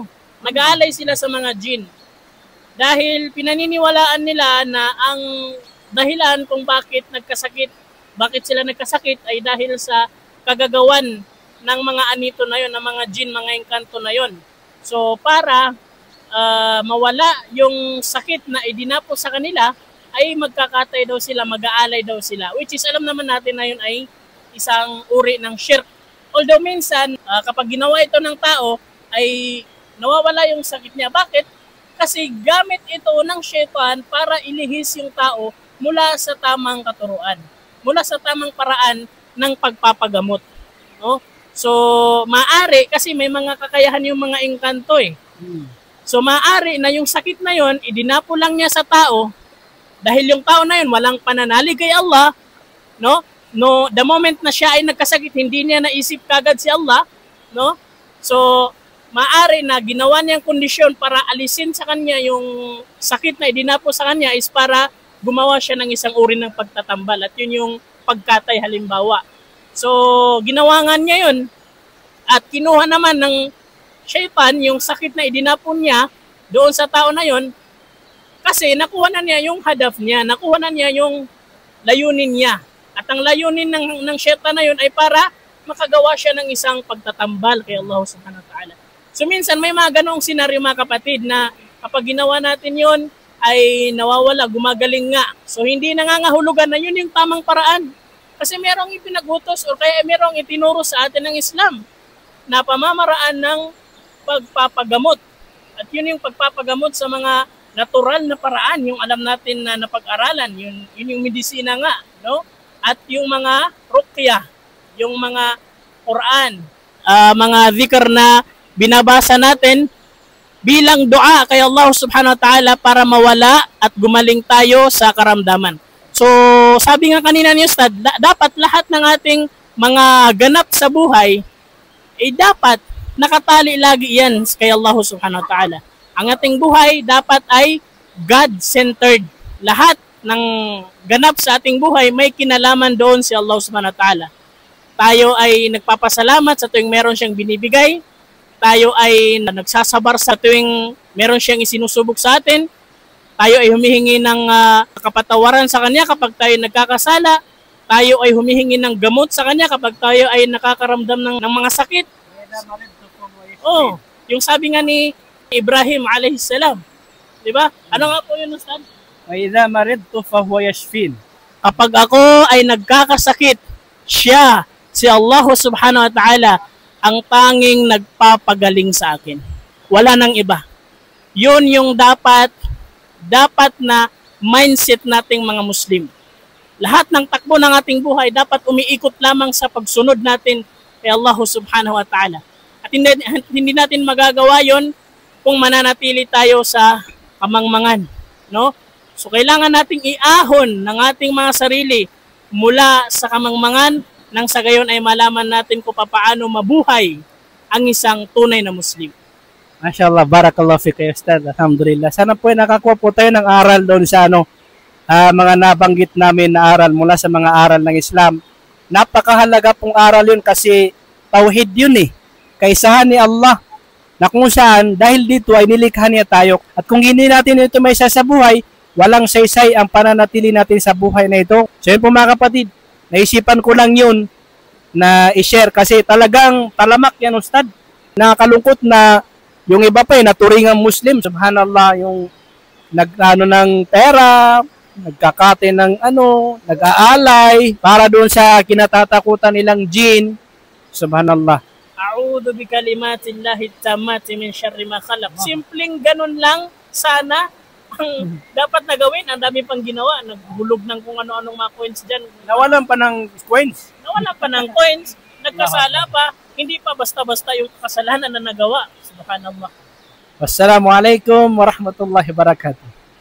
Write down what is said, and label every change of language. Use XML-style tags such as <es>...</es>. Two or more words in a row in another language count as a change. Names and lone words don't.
<tl>Nag-aalay sila sa mga jin. Dahil pinaniniwalaan nila na ang dahilan kung bakit sila nagkasakit ay dahil sa kagagawan ng mga anito na yon, ng mga jin, mga engkanto na yon. So para mawala yung sakit na idinapo sa kanila, ay magkakatay daw sila, mag-aalay daw sila.</tl> <en>Which is</en> <tl>alam naman natin na yun ay isang uri ng shirk. Although minsan, kapag ginawa ito ng tao, ay nawawala yung sakit niya. Bakit? Kasi gamit ito ng syaitan para ilihis yung tao mula sa tamang katuruan, mula sa tamang paraan ng pagpapagamot. No? So, maaari, kasi may mga kakayahan yung mga engkanto eh. So, maaari na yung sakit na yon idinapo lang niya sa tao dahil yung tao na yun walang pananalig kay Allah, no? no,</tl> <en>the moment</en> <tl>na siya ay nagkasakit, hindi niya naisip kagad si Allah, no? So, maari na ginawa niyang kondisyon para alisin sa kanya yung sakit na idinapo sa kanya is para gumawa siya ng isang uri ng pagtatambal. At yun yung pagkatay halimbawa. So, ginawa nga niya yun. At kinuha naman ng shaytan yung sakit na idinapon niya doon sa tao na yun kasi nakuha na niya yung hadaf niya, nakuha na niya yung layunin niya. At ang layunin ng shaytan na yun ay para makagawa siya ng isang pagtatambal kay Allah</tl> <ar>سبحانه وتعالى.</ar> <tl>So minsan may mga ganong senaryo mga kapatid na kapag ginawa natin yun ay nawawala, gumagaling nga. So hindi nangangahulugan na yun yung tamang paraan. Kasi merong ipinagutos o kaya merong itinuro sa atin ng Islam na pamamaraan ng pagpapagamot. At yun yung pagpapagamot sa mga natural na paraan, yung alam natin na napag-aralan, yun yung medisina nga, no? At yung mga ruqya, yung mga Quran, mga dhikr na binabasa natin bilang dua kay Allah</tl> <ar>سبحانه وتعالى</ar> <tl>para mawala at gumaling tayo sa karamdaman. So, sabi nga kanina ni Ustad, dapat lahat ng ating mga ganap sa buhay, dapat nakatali lagi yan kay Allah</tl> <ar>سبحانه وتعالى.</ar> <tl>Ang ating buhay dapat ay God-centered. Lahat ng ganap sa ating buhay may kinalaman doon si Allah</tl> <ar>سبحانه وتعالى.</ar> <tl>Tayo ay nagpapasalamat sa tuwing meron siyang binibigay. Tayo ay nagsasabar sa tuwing meron siyang isinusubok sa atin. Tayo ay humihingi ng kapatawaran sa Kanya kapag tayo nagkakasala. Tayo ay humihingi ng gamot sa Kanya kapag tayo ay nakakaramdam ng mga sakit. Oh, yung sabi nga ni Ibrahim</tl> <ar>عليه السلام,</ar> <tl>di ba? Ano nga po yun, Ustad?</tl> <ar>وإذا مرضت فهو يشفين.</ar> <tl>Kapag ako ay nagkakasakit, siya, si Allah</tl> <ar>سبحانه وتعالى,</ar> <tl>ang tanging nagpapagaling sa akin. Wala nang iba. Yun yung dapat na mindset nating mga Muslim. Lahat ng takbo ng ating buhay dapat umiikot lamang sa pagsunod natin kay Allah</tl> <ar>سبحانه وتعالى.</ar> <tl>At hindi natin magagawa yon kung mananatili tayo sa kamangmangan, no? So kailangan nating iahon ng ating mga sarili mula sa kamangmangan nang sa gayon ay malaman natin kung paano mabuhay ang isang tunay na Muslim.</tl> <ar>ما شاء الله، بارك الله فيك أستاذ.</ar> <tl>Alhamdulillah. Sana po ay nakakuha po tayo ng aral doon sa mga nabanggit namin na aral mula sa mga aral ng Islam. Napakahalaga pong aral yun kasi tauhid yun eh. Kaisahan ni Allah na kung saan dahil dito ay nilikha niya tayo. At kung hindi natin ito may isa sa buhay, walang saysay ang pananatili natin sa buhay na ito. So yun po mga kapatid, naisipan ko lang yun na i-share kasi talagang talamak yan Ustad. Nakakalungkot na yung iba pa naturingang Muslim, subhanallah, yung nag-ano ng pera, nagkakate ng nag-aalay para doon sa kinatatakutan nilang jinn. Subhanallah.</tl> <ar>أعوذ بكلمات الله التامات من شر ما خلق.</ar> <tl>Simpleng ganun lang sana ang dapat na gawin. Ang dami pang ginawa, naghulog ng kung ano-anong mga coins diyan. Nawalan pa ng coins. Nagkasala pa, hindi pa basta-basta yung kasalanan na nagawa. Subhanallah.</tl> <ar>والسلام عليكم ورحمة الله وبركاته.</ar>